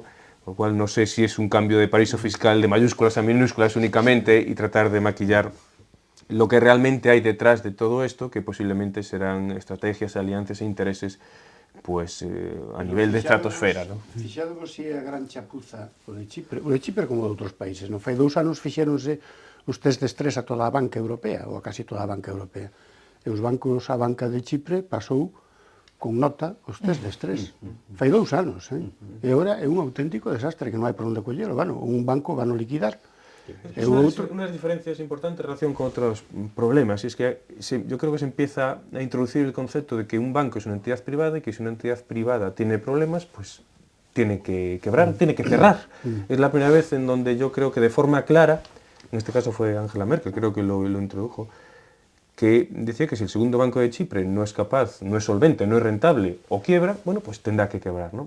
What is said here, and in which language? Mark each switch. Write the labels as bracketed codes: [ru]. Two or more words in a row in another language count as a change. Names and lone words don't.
[es] Lo cual no sé si es un cambio de paraíso fiscal de mayúsculas a minúsculas únicamente y tratar de maquillar lo que realmente hay detrás de todo esto, que posiblemente serán estrategias, alianzas e intereses pues a nivel de estratosfera, ¿no? [gl] Fixadvos si a gran chapuza o de Chipre como de outros países, non? Fai 2 anos fixéronse os test de estrés a toda a banca europea, ou a casi toda a banca europea. E os bancos, a banca de Chipre pasou con nota os test de estrés. Fai 2 anos, E agora é un auténtico desastre que non hai por onde collelo. [es] Bueno, un banco van a liquidar. Unas diferencias importantes en relación con otros problemas, y es que yo creo que se empieza a introducir el concepto de que un banco es una entidad privada y que si una entidad privada tiene problemas, pues tiene que quebrar, tiene que cerrar. Es la primera vez en donde yo creo que de forma clara, en este caso fue Angela Merkel, creo que lo introdujo, que decía que si el segundo banco de Chipre no es capaz, no es solvente, no es rentable o quiebra, bueno, pues tendrá que quebrar, ¿no?